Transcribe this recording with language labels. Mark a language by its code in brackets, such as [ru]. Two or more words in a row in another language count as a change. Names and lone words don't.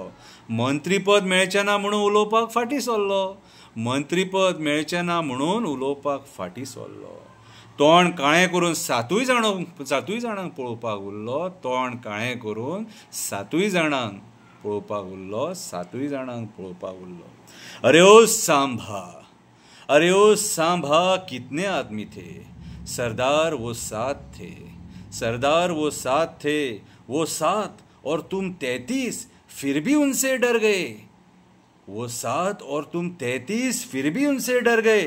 [kok] मंत्रीपद मेळचें ना म्हणून उलोवपाक फाटीं सरलो. मंत्रीपद मेळचें ना म्हणून उलोवपाक फाटीं सरलो. तोंड काळें करून 7 जाणांक पळोवपाक उरलो. तोंड काळें करून 7 जाणांक पळोवपाक उरलो. 7 जाणांक पळोवपाक उरलो. [hi] अरे ओ सांभा. अरे ओ सांभा कितने आदमी थे. सरदार वो 7 थे. सरदार वो 7 थे. वो 7 और तुम 33 फिर भी उनसे डर गए. वो 7 और तुम 33 फिर भी उनसे डर गए.